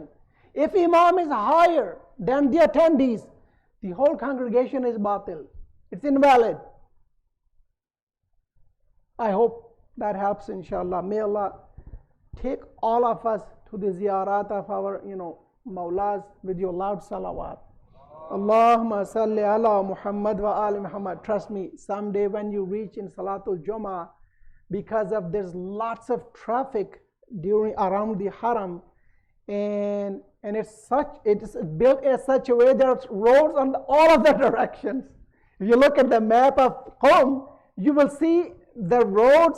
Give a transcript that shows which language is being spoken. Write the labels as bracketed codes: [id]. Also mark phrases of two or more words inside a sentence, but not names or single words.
[en] If Imam is higher than the attendees, the whole congregation is batil. It's invalid. I hope that helps, inshallah. May Allah take all of us to the ziyarat of our, you know, Mawlas with your loud salawat. [ar] اللهم صل على محمد وآل محمد. [en] Trust me, someday when you reach in [ar] صلاة الجمعة, [en] because of there's lots of traffic around the Haram, and it's built in such a way there's roads on all of the directions. If you look at the map of Qum, you will see the roads.